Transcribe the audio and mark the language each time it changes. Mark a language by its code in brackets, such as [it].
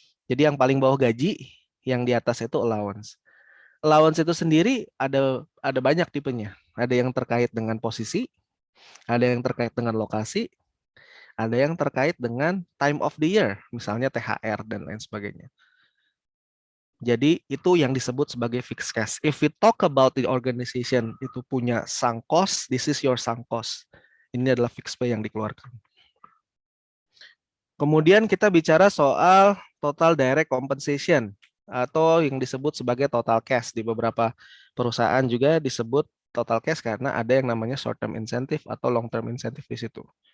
[id] Jadi yang paling bawah gaji, yang di atas itu allowance. Allowance itu sendiri ada banyak tipenya. Ada yang terkait dengan posisi, ada yang terkait dengan lokasi, ada yang terkait dengan [en] time of the year, [id] misalnya THR dan lain sebagainya. Jadi itu yang disebut sebagai fixed cash. [en] If we talk about the organization [id] itu punya [en] sunk cost, this is your sunk cost. [id] Ini adalah fixed pay yang dikeluarkan. Kemudian kita bicara soal total direct compensation atau yang disebut sebagai total cash. Di beberapa perusahaan juga disebut total cash karena ada yang namanya short term incentive atau long term incentive di situ.